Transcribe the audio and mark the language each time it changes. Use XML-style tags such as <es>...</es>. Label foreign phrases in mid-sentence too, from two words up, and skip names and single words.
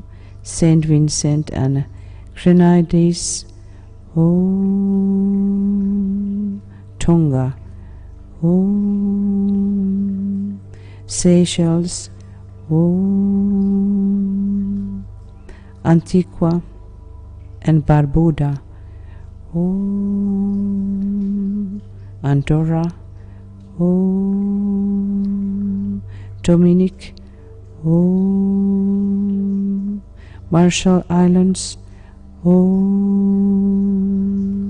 <en>Saint Vincent and Grenadines, Om. Tonga, Om. Seychelles, Om. Antigua and Barbuda, Om. Andorra, Om. Dominic, Om. Marshall Islands, Om.</en>